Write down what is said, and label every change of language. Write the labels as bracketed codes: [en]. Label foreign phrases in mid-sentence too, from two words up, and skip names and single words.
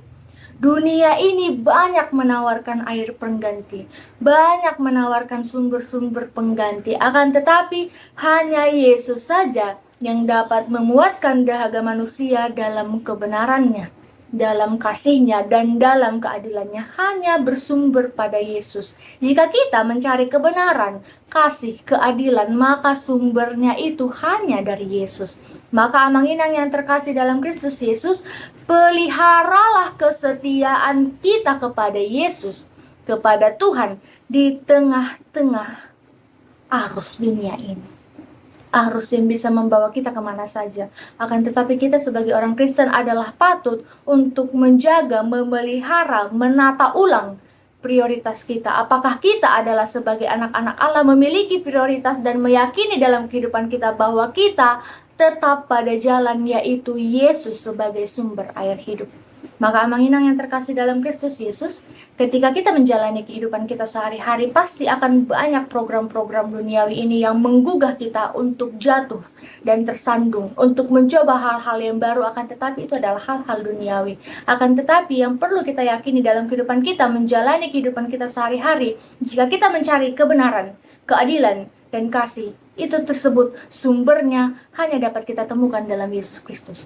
[id] Dunia ini banyak menawarkan air pengganti, banyak menawarkan sumber-sumber pengganti, akan tetapi hanya Yesus saja yang dapat memuaskan dahaga manusia dalam kebenarannya, dalam kasihnya, dan dalam keadilannya. Hanya bersumber pada Yesus. Jika kita mencari kebenaran, kasih, keadilan, maka sumbernya itu hanya dari Yesus. Maka [bbc] amang inang [id] yang terkasih dalam Kristus Yesus, peliharalah kesetiaan kita kepada Yesus, kepada Tuhan, di tengah-tengah arus dunia ini. Arus yang bisa membawa kita kemana saja. Akan tetapi kita sebagai orang Kristen adalah patut untuk menjaga, memelihara, menata ulang prioritas kita. Apakah kita adalah sebagai anak-anak Allah memiliki prioritas dan meyakini dalam kehidupan kita bahwa kita tetap pada jalan, yaitu Yesus sebagai sumber air hidup. Maka [bbc] amang inang [id] yang terkasih dalam Kristus Yesus, ketika kita menjalani kehidupan kita sehari-hari, pasti akan banyak program-program duniawi ini yang menggugah kita untuk jatuh dan tersandung, untuk mencoba hal-hal yang baru. Akan tetapi itu adalah hal-hal duniawi. Akan tetapi yang perlu kita yakini dalam kehidupan kita, menjalani kehidupan kita sehari-hari, jika kita mencari kebenaran, keadilan, dan kasih, itu tersebut sumbernya hanya dapat kita temukan dalam Yesus Kristus.